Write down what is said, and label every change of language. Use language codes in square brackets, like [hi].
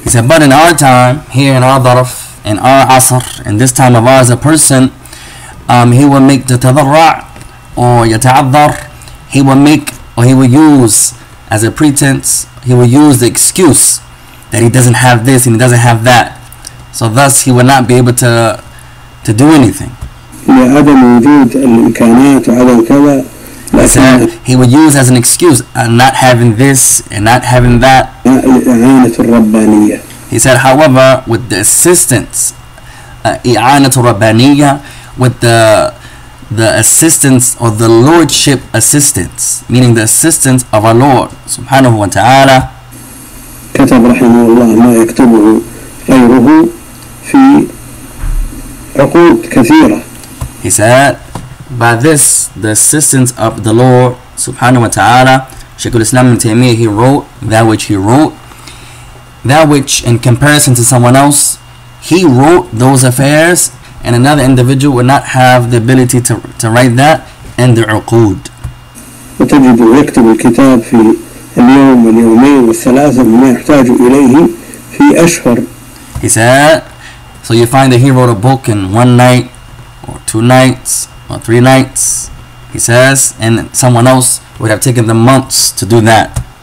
[en] He said, but in our time, here in our ظرف, in our asr, in this time of ours, a person, he will make the tadarra' or yata'adhar, he will use as a pretense, he will use the excuse that he doesn't have this and he doesn't have that. So thus he will not be able to do anything. [ar] لعدم وجود الإمكانات وعدم كذا. [en] He would use as an excuse not having this and not having that. [ar] الإعانة الربانية. [en] He said, however, with the assistance, [ar] إعانة الربانية, [en] with the assistance or the lordship assistance, meaning the assistance of our Lord subhanahu wa ta'ala. [ar] كتب رحمه الله ما يكتبه غيره في عقود كثيرة. [en] He said, by this, the assistance of the Lord subhanahu wa ta'ala, Shaykh al-Islam ibn Taymiyyah, he wrote that which he wrote, that which in comparison to someone else, he wrote those affairs and another individual would not have the ability to write that in the uqud. [ar] وتجد يكتب الكتاب في اليوم واليومين والثلاثة بما يحتاج إليه في أشهر. [en] He said, so you find that he wrote a book in one night or 2 nights or 3 nights. He says, and someone else would have taken them months to do that.